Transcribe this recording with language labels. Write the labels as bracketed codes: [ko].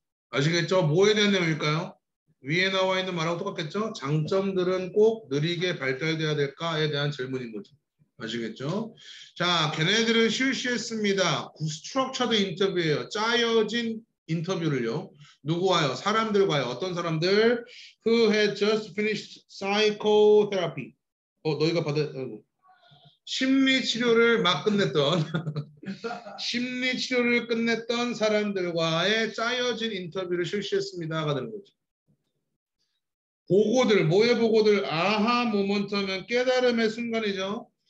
[ko] 아시겠죠? 뭐에 대한 내용일까요? 위에 나와 있는 말하고 똑같겠죠? 장점들은 꼭 느리게 발달돼야 될까에 대한 질문인 거죠. 아시겠죠? 자, 걔네들은 실시했습니다. 스트럭처드 인터뷰예요. 짜여진 인터뷰를요. 누구와요? 사람들과요. 어떤 사람들? [en] Who had just finished psychotherapy. [ko] 너희가 받은 심리 치료를 막 끝냈던 심리 치료를 끝냈던 사람들과의 짜여진 인터뷰를 실시했습니다가 되는 거죠. 보고들, 뭐의 보고들? 아하 모먼트 하면 깨달음의 순간이죠.